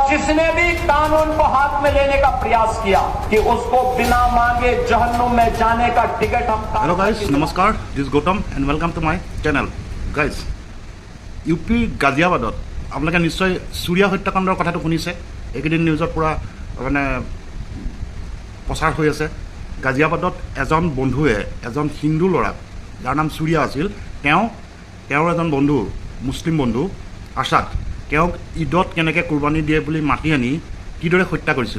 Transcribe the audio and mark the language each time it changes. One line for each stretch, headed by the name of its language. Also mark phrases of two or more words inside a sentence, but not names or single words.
Hindi: जिसने भी कानून को हाथ में लेने का प्रयास किया कि उसको बिना मांगे जहन्नुम में जाने का टिकट हम।
English: hello guys, नमस्कार, this Gautam and welcome to my channel. गाइस,
Assamese: ইউপি গাজিয়াবাদত আপোনালোকে নিশ্চয় চুৰিয়া হত্যাকাণ্ডৰ কথাটো শুনিছে। এইকেইদিন নিউজত পূৰা মানে প্ৰচাৰ হৈ আছে। গাজিয়াবাদত এজন বন্ধুৱে এজন হিন্দু ল'ৰাক, যাৰ নাম চুৰিয়া আছিল, তেওঁৰ এজন বন্ধু, মুছলিম বন্ধু আছাদ, তেওঁক ঈদত কেনেকৈ কুৰবানী দিয়ে বুলি মাতি আনি কিদৰে হত্যা কৰিছিল।